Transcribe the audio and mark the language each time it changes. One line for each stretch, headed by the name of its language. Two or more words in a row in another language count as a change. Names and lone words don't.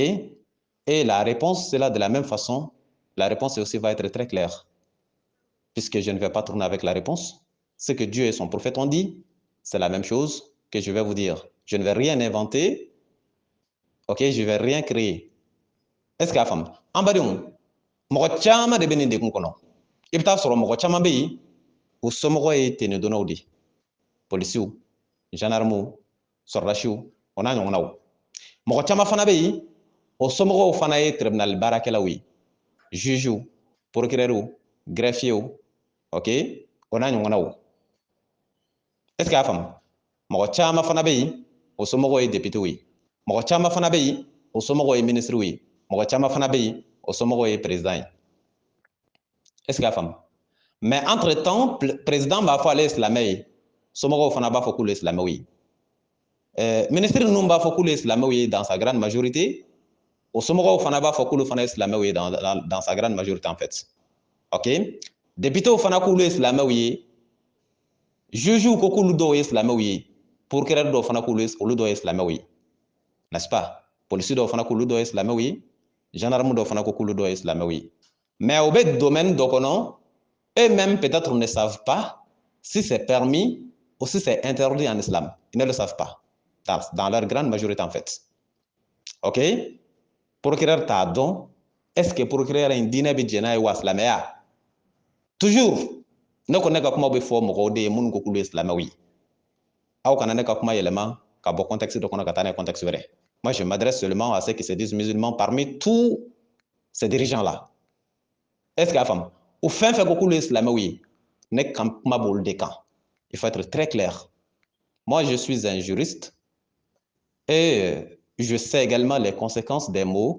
French: Et la réponse, c'est là de la même façon. La réponse aussi va être très claire. Puisque je ne vais pas tourner avec la réponse. Ce que Dieu et son prophète ont dit, c'est la même chose que je vais vous dire. Je ne vais rien inventer. Ok? Je ne vais rien créer. Est-ce que la femme? En bas de nous,
Bambara: mɔgɔ caman de bɛ nin degun kɔnɔ. I bɛ taa sɔrɔ mɔgɔ caman bɛ yen, u somɔgɔw ye tenedonnaw de. Polisiw, gendarmew, sɔrɔdasiw, o n'a ɲɔgɔnnaw. Mɔgɔ caman fana bɛ yen, o somɔgɔw fana ye tribunal baarakɛlaw ye. Jugew, procureurs, greffiers, ok, o n'a ɲɔgɔnnaw.
French: Est-ce que
Bambara: y'a faamu? Mɔgɔ caman fana bɛ yen, o somɔgɔw ye députés ye. Mɔgɔ caman fana bɛ yen, o somɔgɔw ye ministres ye. Mɔgɔ caman fana bɛ yen, o somɔgɔw ye président ye.
French: Est-ce que
Bambara: y'a faamu?
French: Mais entre-temps,
Bambara: président b'a fɔ ale ye silamɛ ye, somɔgɔw fana b'a fɔ k'olu ye silamɛw ye. Ministre ninnu b'a fɔ k'olu ye silamɛw ye
French: dans sa grande majorité.
Bambara: O somɔgɔw fana b'a fɔ k'olu fana ye silamɛw ye
French: dans sa grande majorité en fait.
Bambara: Ok? Députés fana k'olu ye silamɛw ye. Juges ko k'olu dɔw ye silamɛw ye. Procureur dɔw fana k'olu dɔw ye silamɛw ye.
French: N'est-ce pas?
Bambara: Policiers dɔw fana k'olu dɔw ye silamɛw ye. Gendarmes dɔw fana ko k'olu dɔw ye silamɛw ye. Mais au bɛ domaine dɔ kɔnɔ,
French: eux-mêmes peut-être ne savent pas si c'est permis ou si c'est interdit en islam. Ils ne le savent pas. Dans leur grande majorité en fait. Ok?
Bambara: Procureur t'a dɔn,
French: est-ce que
Bambara: procureur in diinɛ bɛ jɛn n'a ye wa silamɛya? Toujours, ne ko ne ka kuma bɛ fɔ mɔgɔw de ye minnu ko k'olu ye silamɛw ye. Aw kana ne ka kuma yɛlɛma ka bɔ contexte dɔ kɔnɔ ka taa n'a ye contexte wɛrɛ.
French: Moi, je m'adresse seulement à ceux qui se disent musulmans parmi tous ces dirigeants-là. Est-ce qu'il y a femme? Ou fin fait beaucoup les islamistes, ne camp ma boule de camp. Il faut être très clair. Moi, je suis un juriste et je sais également les conséquences des mots.